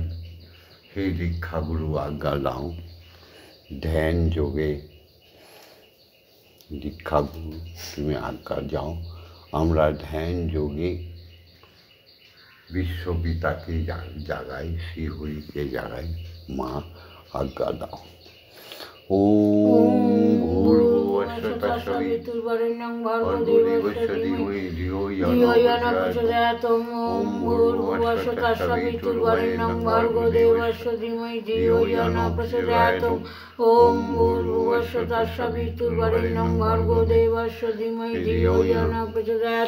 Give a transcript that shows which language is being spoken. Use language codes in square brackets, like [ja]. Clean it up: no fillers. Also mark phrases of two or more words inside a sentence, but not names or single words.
[bn] হে দীক্ষাগুরু আজ্ঞা দাও ধ্যান যোগে। দীক্ষাগুরু তুমি আজ্ঞা যাও আমরা ধ্যান যোগে বিশ্বপিতাকে জাগাই শ্রী হরিকে জাগাই। মা আজ্ঞা দাও। [sa] ওম ভূর্ভুবস্সুঃ তৎসবিতুর্বরেণ্যং ভর্গো দেবস্য ধীমহি ধিয়ো য়ো ন প্রচোদয়াৎ। ওম ভূর্ভুবস্সুঃ তৎসবিতুর্বরেণ্যং ভর্গো দেবস্য ধীমহি ধিয়ো য়ো ন প্রচোদয়াৎ। ওম ভূর্ভুবস্সুঃ তৎসবিতুর্বরেণ্যং ভর্গো দেবস্য ধীমহি ধিয়ো য়ো ন প্রচোদয়াৎ।